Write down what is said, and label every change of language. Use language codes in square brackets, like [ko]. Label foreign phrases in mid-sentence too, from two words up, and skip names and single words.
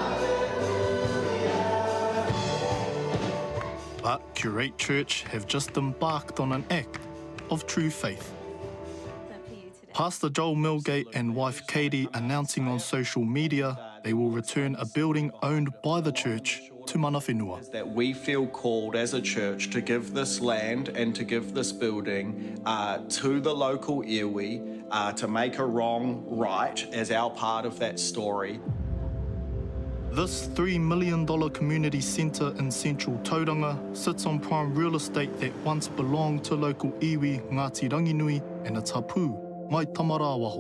[en] But Curate Church have just embarked on an act of true faith. Pastor Joel Milgate and wife Katie announcing on social media they will return a building owned by the church to [mi] mana whenua. [en] That we feel called as a church to give this land and to give this building to the local iwi to make a wrong right as our part of that story. This $3 million community centre in central Tauranga sits on prime real estate that once belonged to local iwi Ngāti Ranginui and its hapu, Mai Tamarawaho.